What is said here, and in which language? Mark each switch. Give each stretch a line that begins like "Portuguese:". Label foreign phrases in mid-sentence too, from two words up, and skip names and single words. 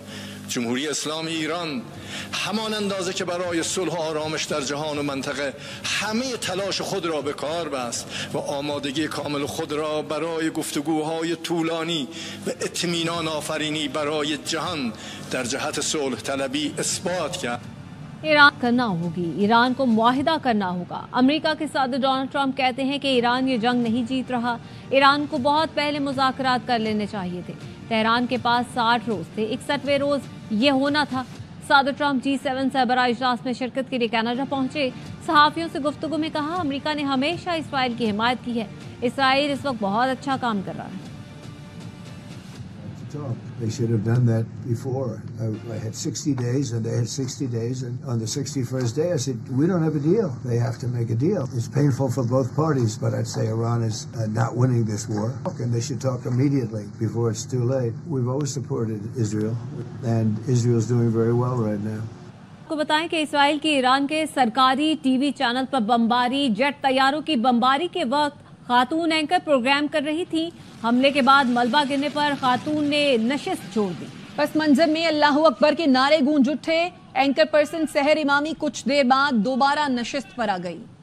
Persian: جمهوری اسلامی ایران همان اندازه که برای صلح و آرامش در جهان و منطقه همه تلاش خود را به کار بست و آمادگی کامل خود را برای گفتگوهای طولانی و اطمینان آفرینی برای جهان در جهت صلح طلبی اثبات کرد.
Urdu: ایران کرنا ہوگی، ایران کو معاہدہ کرنا ہوگا۔ امریکہ کے صدر ڈونلڈ ٹرمپ کہتے ہیں کہ ایران یہ جنگ نہیں جیت رہا، ایران کو بہت پہلے مذاکرات کر لینے چاہیے تھے۔ تہران کے پاس 60 روز تھے، 61ویں روز یہ ہونا تھا۔ صدر ٹرمپ G7 سربراہ اجلاس میں شرکت کے لیے کینیڈا پہنچے۔ صحافیوں سے گفتگو میں کہا، امریکہ نے ہمیشہ اسرائیل کی حمایت کی ہے، اسرائیل اس وقت بہت اچھا کام کر رہا ہے۔
English: They should have done that before. I had 60 days and they had 60 days, and on the 61st day I said, we don't have a deal. They have to make a deal. It's painful for both parties, but I'd say Iran is not winning this war, and they should talk immediately before it's too late. We've always supported Israel, and Israel's doing very well right now.
Urdu: کو بتائیں کہ اسرائیل کی ایران کے سرکاری ٹی وی چینل پر بمباری، جیٹ طیاروں کی بمباری کے وقت خاتون اینکر پروگرام کر رہی تھی۔ حملے کے بعد ملبہ گرنے پر خاتون نے نشست چھوڑ دی۔ پس منظر میں
Arabic: اللہ اکبر
Urdu: کے نعرے گونج اٹھے۔ اینکر پرسن سحر امامی کچھ دیر بعد دوبارہ نشست پر آ گئی۔